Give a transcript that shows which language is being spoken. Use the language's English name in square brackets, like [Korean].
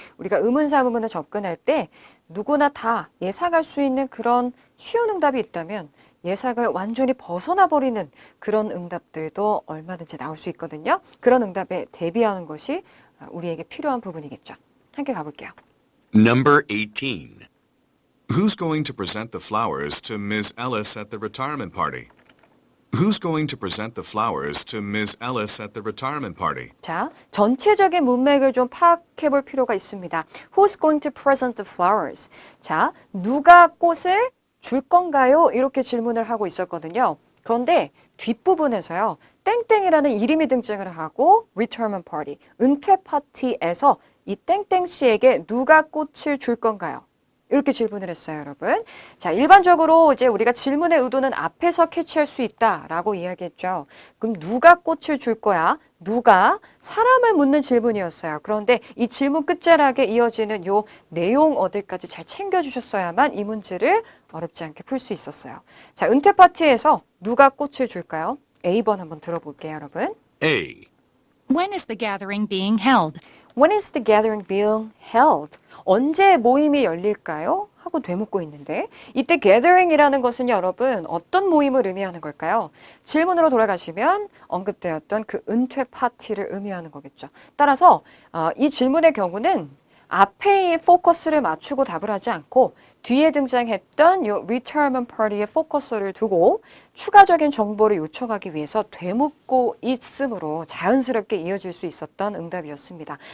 [Korean] 우리가 의문사문문에 접근할 때 누구나 다 예상할 수 있는 그런 쉬운 응답이 있다면 예상을 완전히 벗어나 버리는 그런 응답들도 얼마든지 나올 수 있거든요. 그런 응답에 대비하는 것이 우리에게 필요한 부분이겠죠. 함께 가볼게요. [English] Number 18. Who's going to present the flowers to Ms. Ellis at the retirement party? Who's going to present the flowers to Ms. Ellis at the retirement party? [Korean] 자, 전체적인 문맥을 좀 파악해 볼 필요가 있습니다. [English] Who's going to present the flowers? [Korean] 자, 누가 꽃을 줄 건가요? 이렇게 질문을 하고 있었거든요. 그런데 뒷부분에서요. 땡땡이라는 이름이 등장을 하고 retirement party, 은퇴 파티에서 이 땡땡 씨에게 누가 꽃을 줄 건가요? 이렇게 질문을 했어요, 여러분. 자, 일반적으로 이제 우리가 질문의 의도는 앞에서 캐치할 수 있다라고 이야기했죠. 그럼 누가 꽃을 줄 거야? 누가? 사람을 묻는 질문이었어요. 그런데 이 질문 끝자락에 이어지는 요 내용 어딜까지 잘 챙겨주셨어야만 이 문제를 어렵지 않게 풀 수 있었어요. 자, 은퇴 파티에서 누가 꽃을 줄까요? A번 한번 들어볼게요, 여러분. [English] A. When is the gathering being held? When is the gathering being held? [Korean] 언제 모임이 열릴까요? 하고 되묻고 있는데 이때 gathering이라는 것은 여러분 어떤 모임을 의미하는 걸까요? 질문으로 돌아가시면 언급되었던 그 은퇴 파티를 의미하는 거겠죠. 따라서 이 질문의 경우는 앞에 포커스를 맞추고 답을 하지 않고 뒤에 등장했던 이 retirement party에 포커스를 두고 추가적인 정보를 요청하기 위해서 되묻고 있으므로 자연스럽게 이어질 수 있었던 응답이었습니다.